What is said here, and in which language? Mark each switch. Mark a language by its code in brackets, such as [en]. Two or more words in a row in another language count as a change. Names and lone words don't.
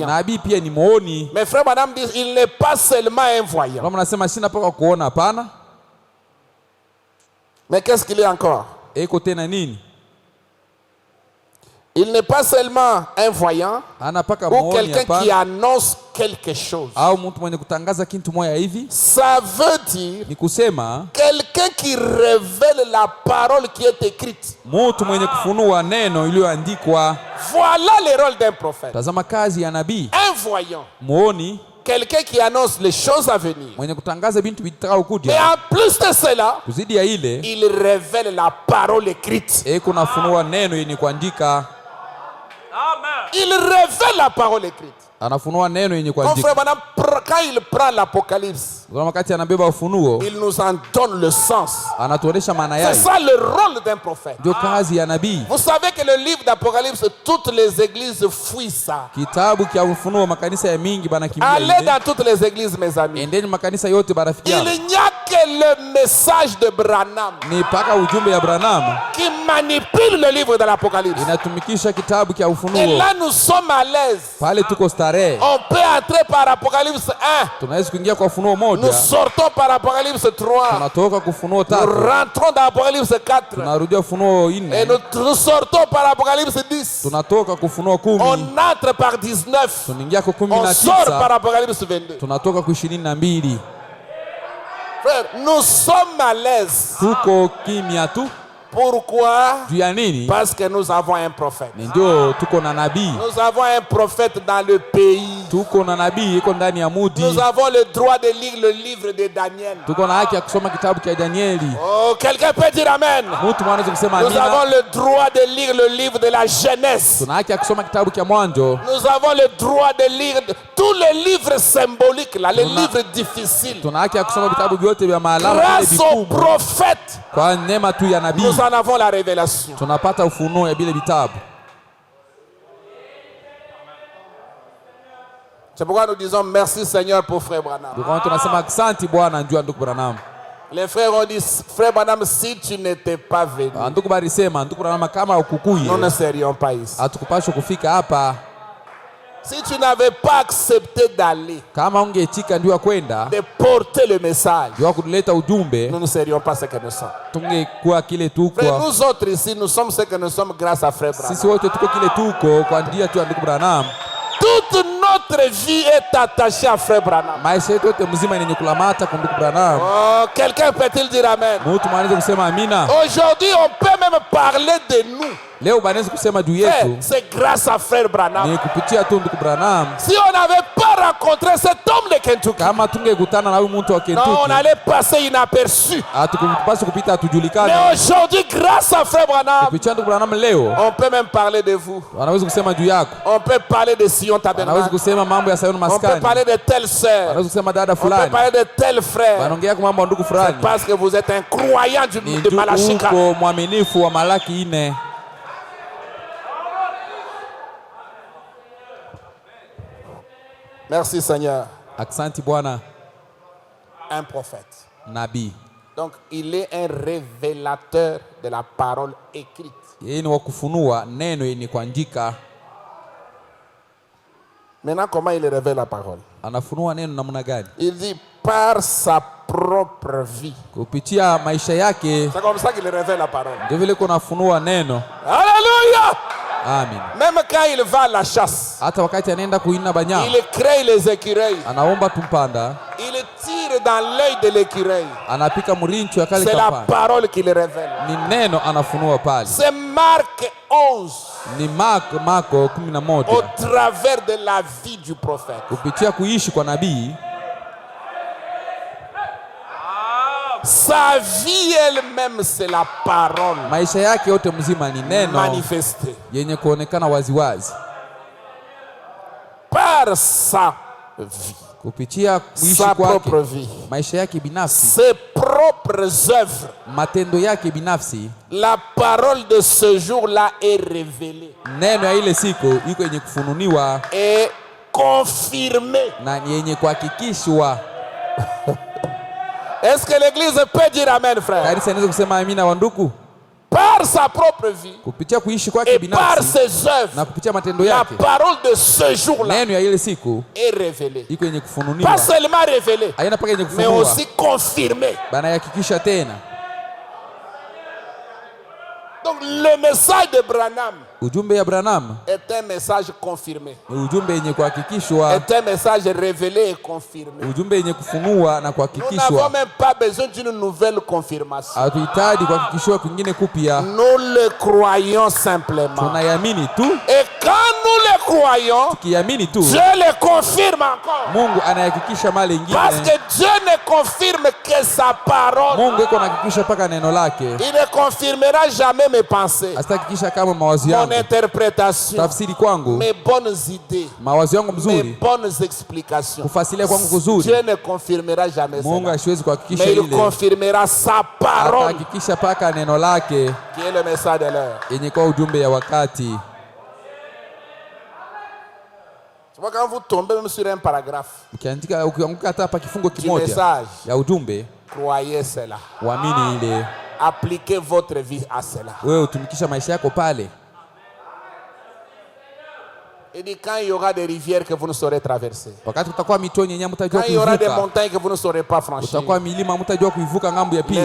[sw] nabii pia ni muoni. [fr] Mais frère, madame dit, il n'est pas seulement un voyant. [sw] Kama nasema sina paka kuona, hapana. [fr] Mais qu'est-ce qu'il est encore? [sw] Eko tena nini? [fr] Il n'est pas seulement un voyant [sw] Ana paka [fr] ou [sw] muoni, [fr] quelqu'un qui [sw] hapana. [fr] annonce quelque chose. [sw] Au mtu mwenye kutangaza kitu moja hivi. [fr] Ça veut dire [sw] Ni kusema [fr] quelqu'un qui révèle la parole qui est écrite. [sw] mtu mwenye kufunua neno iliyoandikwa. [fr] Voilà le rôle d'un prophète. [sw] Tazama kazi ya nabii. [fr] Un voyant. [sw] Muoni, [fr] Quelqu'un qui annonce les choses à venir. [sw] mwenye kutangaza bintu vitakao [fr] Et [sw] kuja. [fr] en plus de cela, [sw] Kuzidi ya ile, [fr] il révèle la parole écrite. [sw] eko nafunua neno yenye kuandika. [fr] Il révèle la parole écrite. [sw] anafunua neno yenye [fr] Mon [sw] kuandika. [fr] frère Branham, quand il prend l'Apocalypse, [sw] Wakati anabeba ufunuo, [fr] il nous en donne le sens. [sw] anatuonesha maana [fr] C'est [sw] yake. [fr] ça le rôle d'un prophète. [sw] Ndio kazi ya nabii. [fr] Vous savez que le livre d'Apocalypse, toutes les églises fuient ça. [sw] Kitabu kia ufunuo makanisa ya mingi banakimbia. [fr] Allez dans toutes les églises, mes amis. [sw] Endeni makanisa yote barafiki yangu. [fr] Il n'y a que le message de Branham [sw] Ni paka ujumbe ya Branham [fr] qui manipule le livre de l'Apocalypse. [sw] inatumikisha kitabu kia [fr] Et [sw] ufunuo. [fr] là, nous sommes à l'aise. [sw] Pale tuko starehe. [fr] On peut entrer par Apocalypse 1. [sw] Tunaweza kuingia kwa ufunuo moja. [fr] Nous sortons par Apocalypse 3. [sw] Tunatoka kwa ufunuo [fr] Nous [sw] 3. [fr] rentrons dans Apocalypse 4. [sw] Tunarudia ufunuo [fr] Et [sw] 4. [fr] nous sortons par Apocalypse 10. [sw] Tunatoka kwa ufunuo 10. [fr] On entre par 19. [sw] Tunaingia kwa [fr] On sort par [sw] 19. [fr] Apocalypse 22. [sw] Tunatoka kwa 22. [fr] Frère, nous sommes à l'aise. [sw] Tuko kimya tu. [fr] Pourquoi? [sw] Juu ya nini? [fr] Parce que nous avons un prophète. [sw] Ndio tuko na nabii. [fr] Nous avons un prophète dans le pays. [sw] Tuko na nabii iko ndani ya mudi. [fr] Nous avons le droit de lire le livre de Daniel. [sw] Tuko na haki ya kusoma kitabu cha Danieli. [fr] Oh, quelqu'un peut dire amen. [sw] Mtu mwanaweza kusema [fr] Nous avons [sw] amina. [fr] le droit de lire le livre de la Genèse. [sw] Tuna haki ya kusoma kitabu cha Mwanzo. [fr] Nous avons le droit de lire tous les livres symboliques, là, les livres difficiles. [sw] Tuna haki ya kusoma vitabu vyote vya maalamu vile [fr] Grâce au [sw] vikubwa. [fr] prophète, [sw] Kwa neema tu ya nabii [fr] nous en avons la révélation. [sw] tunapata ufunuo ya vile vitabu. [fr] C'est pourquoi nous disons merci Seigneur pour Frère Branham. [sw] Ndio tunasema asante Bwana njoo ndugu Branham. [fr] Les frères ont dit, Frère Branham, si tu n'étais pas venu, [sw] Ndugu barisema ndugu Branham kama [fr] nous [sw] ukukuye [fr] ne serions pas ici. [sw] hatukupaswa kufika hapa. [fr] Si tu n'avais pas accepté d'aller, [sw] Kama ungeitika ndio kwenda [fr] de porter le message, [sw] ndio kuleta ujumbe, [fr] nous ne serions pas ce que nous sommes. [sw] tungekuwa kile tuko. [fr] Frère, nous autres ici, nous sommes ce que nous sommes grâce à Frère Branham. [sw] Sisi wote tuko kile tuko kwa njia tu ya ndugu Branham. [fr] Toute notre vie est attachée à Frère Branham. [sw] Maisha yetu yote mzima yenye kulamata kwa ndugu Branham. [fr] Oh, quelqu'un peut-il dire amen? [sw] Mtu mwanaweza kusema amina. [fr] Aujourd'hui, on peut même parler de nous. [sw] Leo banaweza kusema juu [fr] Frère, [sw] yetu [fr] c'est grâce à Frère Branham. [sw] ni kupitia tu ndugu Branham. [fr] Si on n'avait pas rencontré cet homme de Kentucky, [sw] Kama tungekutana na huyu mtu wa [fr] non, on [sw] Kentucky, [fr] allait passer inaperçu. [sw] hatukupaswa kupita [fr] Mais [sw] hatujulikane. [fr] aujourd'hui, grâce à Frère Branham, [sw] Kupitia ndugu Branham leo [fr] on peut même parler de vous. [sw] wanaweza kusema juu yako. [fr] On peut parler de Sion [sw] Wanaweza [fr] Tabernacle. [sw] kusema mambo ya Sayuni [fr] On peut [sw] maskani. [fr] parler de telle sœur. [sw] Wanaweza kusema dada [fr] On peut [sw] fulani. [fr] parler de tel frère. [sw] Wanaongea kwa mambo ya ndugu fulani. [fr] Parce que vous êtes un croyant [sw] Ni [fr] de Malachi 4. [sw] uko mwaminifu wa Malaki 4. [fr] Merci Seigneur. [sw] Asante Bwana. [fr] Un prophète. [sw] Nabii. [fr] Donc, il est un révélateur de la parole écrite. [sw] Yeye ni wa kufunua neno yenye kuandika. [fr] Maintenant, comment il révèle la parole? [sw] Anafunua neno namna gani? [fr] Il dit par sa propre vie. [sw] Kupitia maisha yake [fr] C'est comme ça qu'il révèle la parole. [sw] ndio vile kunafunua neno. [fr] Alléluia! Amen. Même quand il va à la chasse, [sw] Hata wakati anaenda kuina banyama, [fr] il crée les écureuils. [sw] anaomba tumpanda, [fr] Il tire dans l'œil de l'écureuil. [sw] anapika mrincho ya kale [fr] C'est la [sw] kapanda. [fr] parole qu'il révèle. [sw] Ni neno anafunua pale. [fr] C'est Marc 11 [sw] Ni Marko [fr] au [sw] 11. [fr] travers de la vie du prophète. [sw] Kupitia kuishi kwa nabii, [fr] Sa vie elle-même, c'est la parole [sw] maisha yake yote mzima ni neno [fr] manifestée. [sw] yenye kuonekana waziwazi. [fr] Par sa vie, [sw] Kupitia kuishi [fr] sa propre [sw] kwake, [fr] vie, [sw] maisha yake binafsi, [fr] ses propres œuvres, [sw] matendo yake binafsi, [fr] la parole de ce jour-là est révélée [sw] neno ya ile siku iko yenye kufununiwa [fr] et confirmée. [sw] na ni yenye kuhakikishwa. [fr] Est-ce que l'église peut dire amen, frère? [sw] Kanisa inaweza kusema amina wa ndugu. [fr] Par sa propre vie [sw] Kupitia kuishi kwake [fr] et par [sw] binafsi [fr] ses [sw] na [fr] œuvres, [sw] kupitia matendo [fr] la [sw] yake, [fr] parole de ce jour-là [sw] neno ya ile siku [fr] est révélée. [sw] iko yenye kufununiwa. [fr] Pas seulement révélée, [sw] Haina paka yenye [fr] mais [sw] kufunua, [fr] aussi confirmée. [sw] banahakikisha tena. [fr] Donc le message de Branham [sw] Ujumbe ya Branham [fr] est un message confirmé. [sw] ni ujumbe yenye kuhakikishwa, [fr] Est un message révélé et confirmé. [sw] ujumbe yenye kufunua na [fr] Nous n'avons [sw] kuhakikishwa. [fr] même pas besoin d'une nouvelle confirmation. [sw] Hatuhitaji kuhakikishwa kwingine kupya, [fr] Nous le croyons simplement. [sw] tunayamini tu. [fr] Et Quand nous les croyons, [sw] tukiamini tu, [fr] Dieu les confirme encore. [sw] Mungu anahakikisha mali ingine. [fr] Parce que Dieu ne confirme que sa parole. [sw] Mungu yuko anahakikisha paka neno lake. [fr] Il ne confirmera jamais mes pensées, [sw] Asitahakikisha kama mawazo yangu, [fr] mon interprétation, [sw] tafsiri kwangu, [fr] mes bonnes idées, [sw] mawazo yangu [fr] mes [sw] mzuri, [fr] bonnes explications. [sw] kufasilia kwangu kuzuri. [fr] Dieu ne confirmera jamais [sw] Mungu [fr] ça. [sw] hasiwezi kuhakikisha [fr] Mais il [sw] ile. [fr] confirmera sa parole, [sw] Atahakikisha paka neno lake [fr] qui est le message de l'heure. [sw] yenye kwa ujumbe ya wakati. [fr] Tu vois, quand vous tombez même sur un paragraphe [sw] Ukiandika, ukianguka hata hapa kifungo [fr] du [sw] kimoja [fr] message, [sw] ya ujumbe, [fr] croyez cela. [sw] uamini ile. [fr] Appliquez votre vie à cela. [sw] Wewe utumikisha maisha yako pale. [fr] Il dit quand il y aura des rivières que vous ne saurez traverser, [sw] Wakati kutakuwa mitoni yenye mtajua [fr] quand il y aura des [sw] kuivuka, [fr] montagnes que vous ne saurez pas franchir, [sw] kutakuwa milima mtajua kuivuka ngambo ya pili.